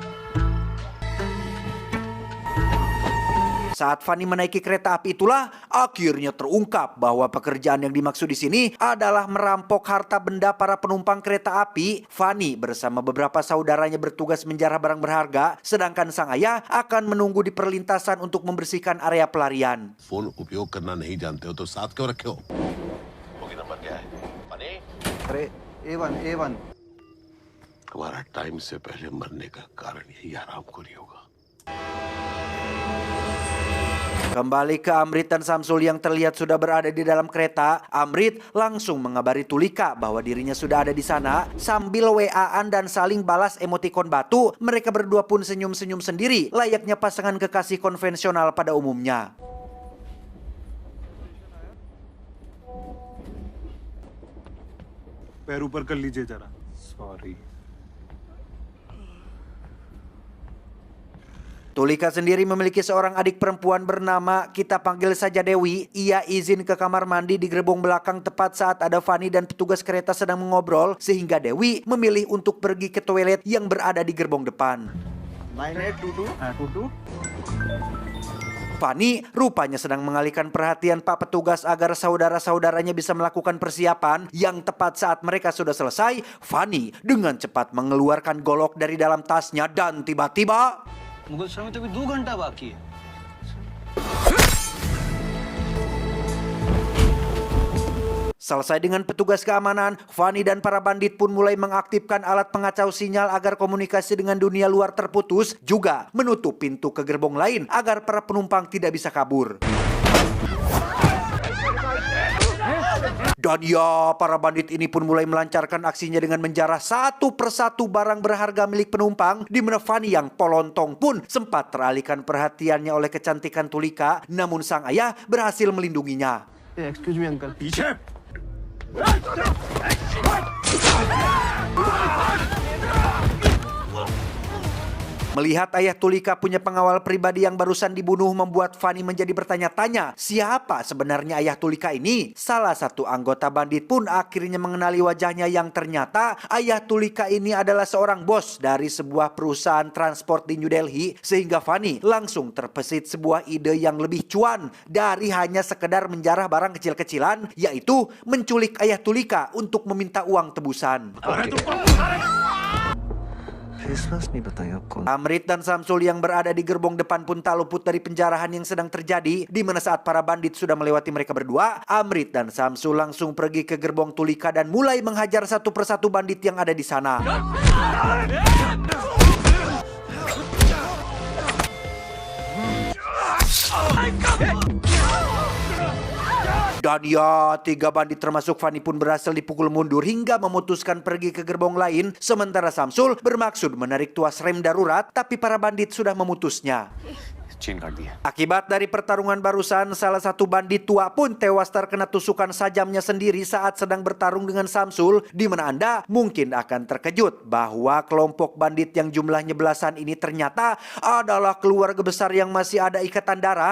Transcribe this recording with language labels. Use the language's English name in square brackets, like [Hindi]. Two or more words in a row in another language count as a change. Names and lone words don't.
[Indonesian] Saat Fani menaiki kereta api itulah akhirnya terungkap bahwa pekerjaan yang dimaksud di sini adalah merampok harta benda para penumpang kereta api. Fani bersama beberapa saudaranya bertugas menjarah barang berharga, sedangkan sang ayah akan menunggu di perlintasan untuk membersihkan area pelarian. [Hindi] फोन उपयोग करना नहीं जानते हो तो साथ क्यों रखे हो? होगी नंबर क्या है? फनी? अरे A1 हमारा टाइम से पहले मरने का कारण यही हरामखोरी होगा। [Indonesian] Kembali ke Amrit dan Samsul yang terlihat sudah berada di dalam kereta. Amrit langsung mengabari Tulika bahwa dirinya sudah ada di sana. Sambil WA-an dan saling balas emotikon batu, mereka berdua pun senyum-senyum sendiri, layaknya pasangan kekasih konvensional pada umumnya. [Hindi] पैर ऊपर कर लीजिए जरा सॉरी [Indonesian] Tulika sendiri memiliki seorang adik perempuan bernama, kita panggil saja Dewi. Ia izin ke kamar mandi di gerbong belakang tepat saat ada Fani dan petugas kereta sedang mengobrol, sehingga Dewi memilih untuk pergi ke toilet yang berada di gerbong depan. 9822 Fani rupanya sedang mengalihkan perhatian Pak Petugas agar saudara-saudaranya bisa melakukan persiapan. Yang tepat saat mereka sudah selesai, Fani dengan cepat mengeluarkan golok dari dalam tasnya dan tiba-tiba [Hindi] मुगल समय तो अभी 2 घंटा बाकी है। [Indonesian] selesai dengan petugas keamanan, Fani dan para bandit pun mulai mengaktifkan alat pengacau sinyal agar komunikasi dengan dunia luar terputus, juga menutup pintu ke gerbong lain agar para penumpang tidak bisa kabur. Dan ya, para bandit ini pun mulai melancarkan aksinya dengan menjarah satu persatu barang berharga milik penumpang, di mana Fani yang polontong pun sempat teralihkan perhatiannya oleh kecantikan Tulika, namun sang ayah berhasil melindunginya. [English] excuse me [Hindi] अंकल पीछे [Indonesian] Melihat ayah Tulika punya pengawal pribadi yang barusan dibunuh membuat Fani menjadi bertanya-tanya, siapa sebenarnya ayah Tulika ini? Salah satu anggota bandit pun akhirnya mengenali wajahnya yang ternyata ayah Tulika ini adalah seorang bos dari sebuah perusahaan transport di New Delhi, sehingga Fani langsung terbesit sebuah ide yang lebih cuan dari hanya sekedar menjarah barang kecil-kecilan, yaitu menculik ayah Tulika untuk meminta uang tebusan. [English] face mask [Hindi] नहीं बताया आपको [Indonesian] Amrit dan Samsul yang berada di gerbong depan pun tak luput dari penjarahan yang sedang terjadi, di mana saat para bandit sudah melewati mereka berdua, Amrit dan Samsul langsung pergi ke gerbong Tulika dan mulai menghajar satu persatu bandit yang ada di sana. Dan ya, 3 bandit termasuk Fani pun berhasil dipukul mundur hingga memutuskan pergi ke gerbong lain. Sementara Samsul bermaksud menarik tuas rem darurat, tapi para bandit sudah memutusnya. [Hindi] चेन काट दिया [Indonesian] Akibat dari pertarungan barusan, salah satu bandit tua pun tewas terkena tusukan sajamnya sendiri saat sedang bertarung dengan Samsul, di mana Anda mungkin akan terkejut bahwa kelompok bandit yang jumlahnya belasan ini ternyata adalah keluarga besar yang masih ada ikatan darah.